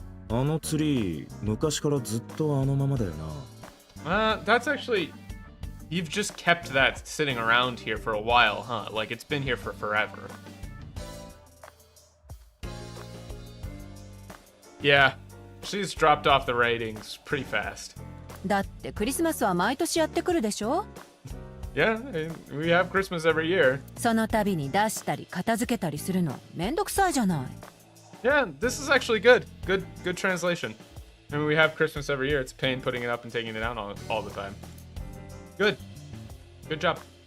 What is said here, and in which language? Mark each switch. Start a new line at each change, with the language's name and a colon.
Japanese: のツリー昔からずっとあのままだよな。
English: That's actually... You've just kept that sitting around here for a while, huh? Like, it's been here for forever. Yeah, she's dropped off the ratings pretty fast.
Japanese: だってクリスマスは毎年やってくるでしょ。
English: Yeah, we have Christmas every year.
Japanese: その度に出したり片付けたりするのめんどくさいじゃない。
English: Yeah, this is actually good. Good translation. I mean, we have Christmas every year. It's a pain putting it up and taking it down all the time. Good. Good job.